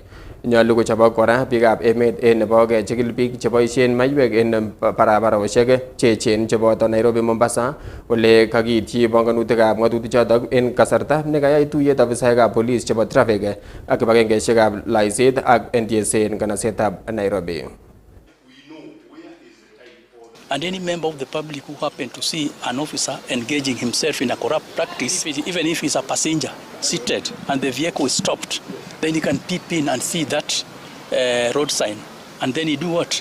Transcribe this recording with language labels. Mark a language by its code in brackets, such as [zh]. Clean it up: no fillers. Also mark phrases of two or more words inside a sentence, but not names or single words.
[kln] Nyolu kochobok kora biikab emet en nebo kechikil biik cheboisien maiywek en barabarosiek cheechen cheboto Nairobi Mombasa ole kakiityi bongonutikab ng'atutichotok en kasarta nekayai tuyet ofisaekab police chebo traffic ak kibagengeisiekab laiset ak NTSA en kanasetab Nairobi. [en] And any member of the public who happen to see an officer engaging himself in a corrupt practice, even if he's a passenger seated and the vehicle is stopped, then he can peep in and see that road sign. And then he do what?